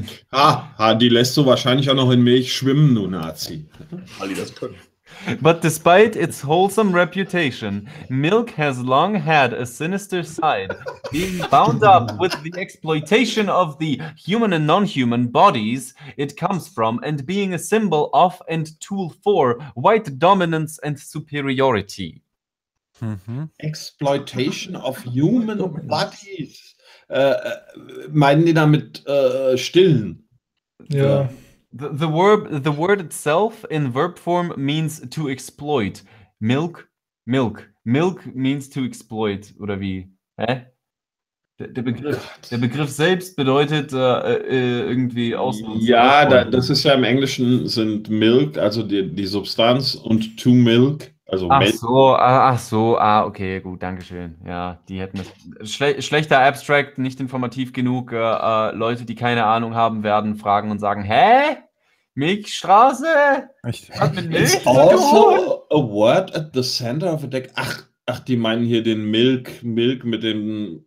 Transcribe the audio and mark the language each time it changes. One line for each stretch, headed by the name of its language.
German: Ah, die lässt du wahrscheinlich auch noch in Milch schwimmen, du Nazi. Alle das können.
English: But despite its wholesome reputation, milk has long had a sinister side, being bound up with the exploitation of the human and non-human bodies it comes from, and being a symbol of and tool for white dominance and superiority. Mm-hmm. Exploitation of human bodies.
German: Meinen die damit stillen? Ja.
English: Yeah. The word itself in verb form means to exploit. Milk means to exploit,
German: oder wie? Hä? Der Begriff selbst bedeutet irgendwie ausnutzen. Ja, das ist ja im Englischen sind milk, also die Substanz, und to milk, also ach milk. Okay, gut, danke schön. Ja, die hätten das. Schlechter Abstract, nicht informativ genug. Leute, die keine Ahnung haben, werden fragen und sagen, hä? Milchstraße?
English: It's also a word at the center of a deck.
German: Ach, die meinen hier den Milk mit dem...